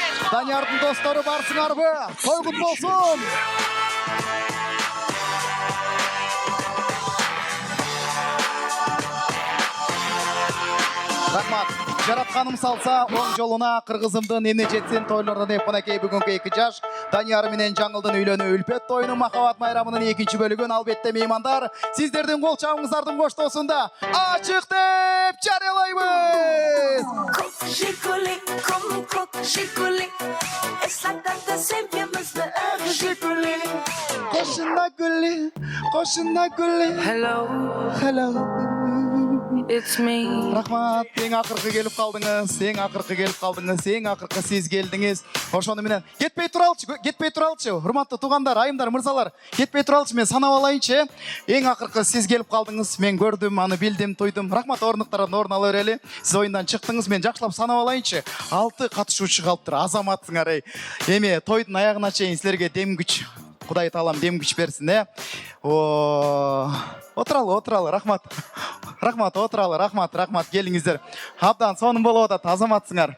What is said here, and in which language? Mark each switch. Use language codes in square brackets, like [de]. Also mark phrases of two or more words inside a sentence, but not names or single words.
[ky] Даниярдың достары барсыңарбы? [kk] Той құт болсын. [ky] Рахмат. Жаратқаным салса, оң жолуна қырғызымдың эмне жетсин тойлордон деп мынакей бүгүнкү 2 жаш Данияр менен Жаңылдын үйлөнүү үлпөт тойунун махабат майрамынын 2 бөлүгүн албетте меймандар сиздердин кол чабыңыздардын коштоосунда ачык деп жарыялайбыз. Кошуна гүлү. [en] Hello. It's me. [kk] Рахмат, ең ақырқы келіп қалдыңыз, ең ақырқы сіз келдіңіз. [ky] Ошону менен кетпей туралчы, урматтуу туугандар, айымдар, мырзалар, кетпей туралчы, мен санап алайынчы. [kk] Ең ақырқы сіз келіп қалдыңыз, мен көрдім, [ky] аны билдим, туйдум. Рахмат, орнуктардан орун ала берели. Сиз оюндан чыктыңыз, мен жакшылап санап алайынчы. 6 катышуучу калыптыр, азаматсыңар эй. Эми тойдун аягына чейин силерге дем күч, Кудай таалам дем күч берсин, Отыралы, рахмат. Рахмат, рахмат, келиңиздер. Абдан сонун болуп атат, азаматсыңар.